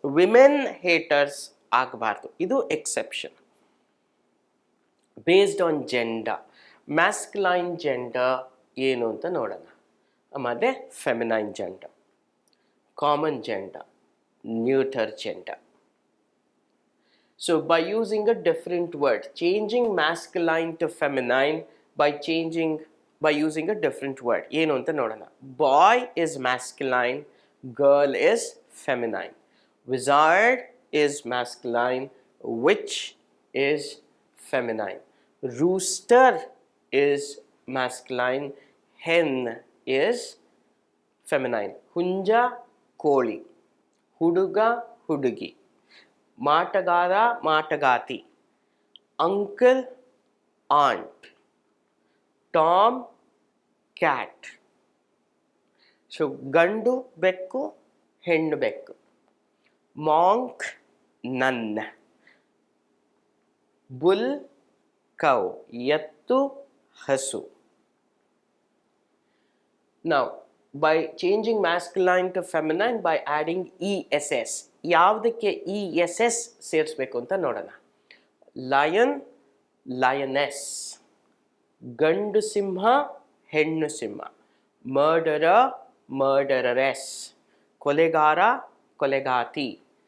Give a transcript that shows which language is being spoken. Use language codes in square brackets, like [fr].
[kn] Women haters ಆಗಬಾರ್ದು, ಇದು exception. [en] based on gender, masculine gender [kn] ಏನು ಅಂತ ನೋಡೋಣ, [en] ಮತ್ತು feminine gender, common gender, neuter gender. So by using a different word, changing masculine to feminine by using a different word. [kn] ಏನು ಅಂತ ನೋಡೋಣ. [en] Boy is masculine, girl is feminine. Wizard is masculine, witch is feminine. Rooster is masculine, hen is feminine. [kn] ಹುಂಜ, ಕೋಳಿ. ಹುಡುಗ, ಹುಡುಗಿ. ಮಾಟಗಾರ, ಮಾಟಗಾತಿ. [en] Uncle, aunt. Tom, cat. [kn] So ಗಂಡು ಬೆಕ್ಕು, ಹೆಣ್ಣು ಬೆಕ್ಕು. [en] Monk, nun. Bull, cow. [kn] ಎತ್ತು, ಹಸು. [en] Now, by changing masculine to feminine by adding ESS. [kn] ಯಾವುದಕ್ಕೆ ESS ಸೇರಿಸ್ಬೇಕು ಅಂತ ನೋಡೋಣ. [en] Lion, lioness. [kn] ಗಂಡು ಸಿಂಹ, ಹೆಣ್ಣು ಸಿಂಹ. [en] Murderer, murderess. [kn] ಕೊಲೆಗಾರ, ಕೊಲೆಗಾತಿ.